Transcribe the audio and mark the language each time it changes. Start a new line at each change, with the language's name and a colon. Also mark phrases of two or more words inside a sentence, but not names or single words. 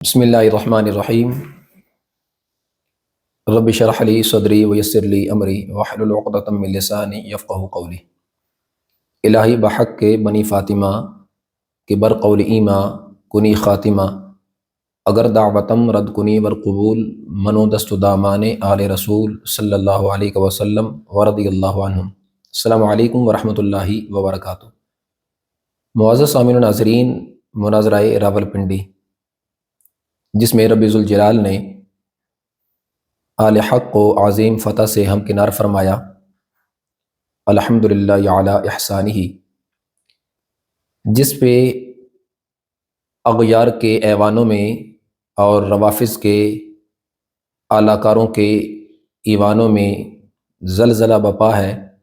Arabic: بسم اللہ الرحمن الرحیم۔ رب اشرح لی صدری ویسر لی امری واحلل عقدۃ من لسانی یفقہوا قولی۔
Persian: الہی بحق کے بنی فاطمہ کہ بر قول ایماں کنی خاتمہ، اگر دعوتم رد کنی بر قبول، منو دست دامان آل رسول
Arabic: صلی اللہ علیہ وسلم ورضی اللہ عنہم۔ السلام علیکم ورحمۃ اللہ وبرکاتہ۔
Urdu: معزز سامعین و ناظرین، مناظرہ راولپنڈی جس میں رب ذوالجلال نے آل حق کو عظیم فتح سے ہمکنار فرمایا،
Arabic: الحمدللہ علی احسانہ،
Urdu: جس پہ اغیار کے ایوانوں میں اور روافظ کے اعلی کاروں کے ایوانوں میں زلزلہ بپا ہے۔